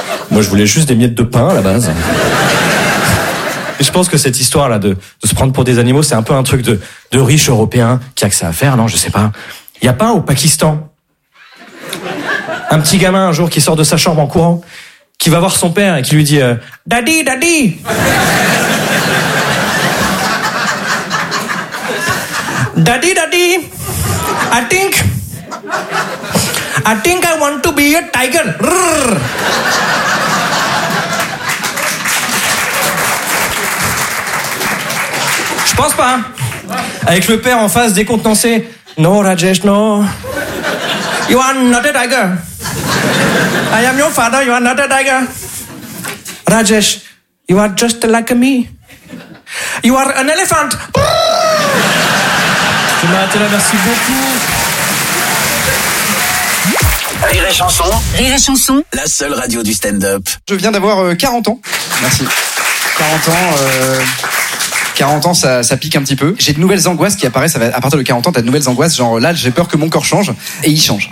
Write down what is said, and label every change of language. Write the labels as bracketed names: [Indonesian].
[French] Moi, je voulais juste des miettes de pain à la base. Et je pense que cette histoire-là de se prendre pour des animaux, c'est un peu un truc de riche européen qui a que ça à faire, non? Je sais pas. Il y a pas un au Pakistan? Un petit gamin, un jour, qui sort de sa chambre en courant, qui va voir son père et qui lui dit « [English] Daddy, daddy !» « Daddy, daddy, I think I want to be a tiger !» [French] Je pense pas. Avec le père en face décontenancé. [English] No, Rajesh, no. You are not a tiger. I am your father, you are not a tiger. Rajesh, you are just like me. You are an elephant. [French] Je m'arrête là, merci beaucoup. Rire et chanson. Rire et chanson. La seule radio du stand-up. Je viens d'avoir 40 ans. Merci. 40 ans. 40 ans, ça pique un petit peu. J'ai de nouvelles angoisses qui apparaissent à partir de 40 ans. T'as de nouvelles angoisses, genre là, j'ai peur que mon corps change, et il change.